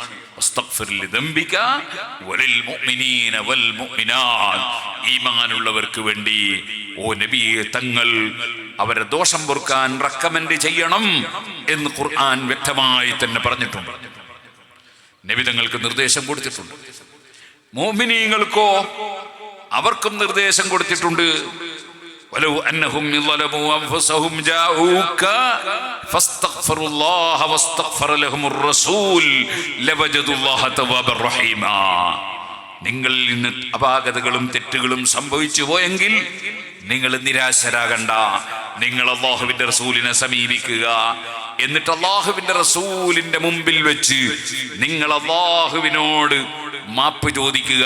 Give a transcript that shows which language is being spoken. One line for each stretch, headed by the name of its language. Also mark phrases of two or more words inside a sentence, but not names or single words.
Malayalam: ഈമാനുള്ളവർക്ക് വേണ്ടി ഓ നബിയെ തങ്ങൾ അവരെ ദോഷം പൊറുക്കാൻ റെക്കമെൻഡ് ചെയ്യണം എന്ന് ഖുർആൻ വ്യക്തമായി തന്നെ പറഞ്ഞിട്ടുണ്ട്. നബി തങ്ങൾക്ക് നിർദ്ദേശം കൊടുത്തിട്ടുണ്ട്. മുഅ്മിനീങ്ങൾക്കോ അവർക്കും നിർദ്ദേശം കൊടുത്തിട്ടുണ്ട്.
Arabic: ولو أنهم ظلموا أنفسهم جاءوك فاستغفروا الله واستغفر لهم الرسول لوجدوا الله توابا رحيما.
Malayalam: നിങ്ങളിൽ നിന്ന് അപാകതകളും തെറ്റുകളും സംഭവിച്ചു പോയെങ്കിൽ നിങ്ങൾ നിരാശരാകണ്ട. നിങ്ങൾ അല്ലാഹുവിന്റെ റസൂലിനെ സമീപിക്കുക. എന്നിട്ട് അല്ലാഹുവിന്റെ റസൂലിന്റെ മുമ്പിൽ വെച്ച് നിങ്ങൾ അല്ലാഹുവിനോട് മാപ്പ് ചോദിക്കുക.